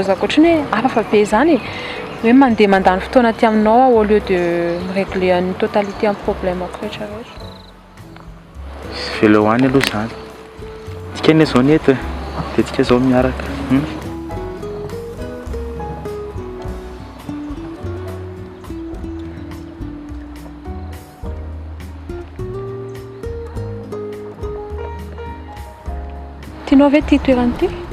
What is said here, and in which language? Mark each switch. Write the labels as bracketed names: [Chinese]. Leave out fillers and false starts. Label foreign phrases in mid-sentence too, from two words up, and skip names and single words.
[Malagasy] lozako ohatrany hoe hafafa be zany hoe mandeha mandany fotoana aty aminao [French] au lieu de régler une totalité en problème [Malagasy] ako rehetra rehetra. Velo hoany aloha zany. Tsika anie zao neto dia tsika zao miaraka. Tianao ve ty toerana ty?